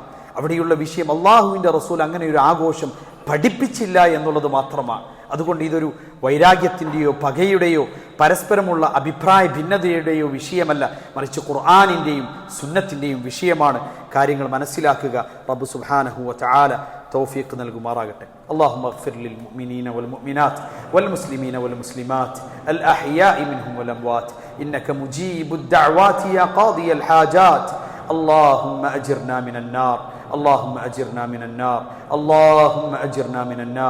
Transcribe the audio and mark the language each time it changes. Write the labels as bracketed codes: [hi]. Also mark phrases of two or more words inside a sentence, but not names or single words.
[ml] അവിടെയുള്ള വിഷയം അള്ളാഹുവിന്റെ റസൂൽ അങ്ങനെ ഒരു ആഘോഷം പഠിപ്പിച്ചില്ല എന്നുള്ളത് മാത്രമാണ്. അതുകൊണ്ട് ഇതൊരു വൈരാഗ്യത്തിൻ്റെയോ പകയുടെയോ പരസ്പരമുള്ള അഭിപ്രായ ഭിന്നതയുടെയോ വിഷയമല്ല, മറിച്ച് ഖുർആനിൻ്റെയും സുന്നത്തിൻ്റെയും വിഷയമാണ്. കാര്യങ്ങൾ മനസ്സിലാക്കുക. റബ്ബ് [ar] سبحانه وتعالى [ml] തൗഫീഖ് നൽകുമാറാകട്ടെ. [ar] اللهم اغفر للمؤمنين والمؤمنات والمسلمين والمسلمات الأحياء منهم والأموات إنك مجيب الدعوات يا قاضي الحاجات. اللهم أجرنا من النار، اللهم أجرنا من النار، اللهم أجرنا من النار.